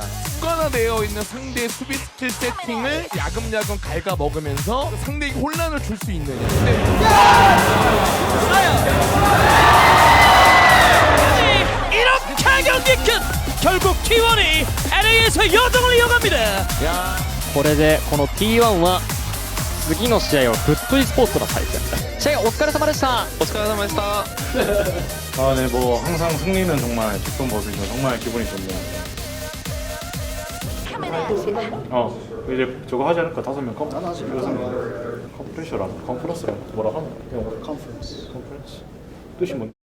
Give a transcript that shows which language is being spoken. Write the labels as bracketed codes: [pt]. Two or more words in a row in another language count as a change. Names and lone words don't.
[ko] 습관화되어 있는 상대의 수비 스킬 세팅을 야금야금 갉아먹으면서 상대에게 혼란을 줄 수 있는. 이렇게 경기 끝. 결국 T1이 LA에서 여정을 이어갑니다. [ja] これでこの T1 は次の試合はフットイスポーツとの対戦です試合お疲れ様でしたお疲れ様でした [ko] 아, 네, 뭐 항상 승리는 정말 기쁜 법이죠. 정말 기분이 좋네요. 이제 저거 하지 않을까? 5명 컴프레셔라, 컨퍼런스라 뭐라 하면? 컨퍼런스. 뜻이 뭔?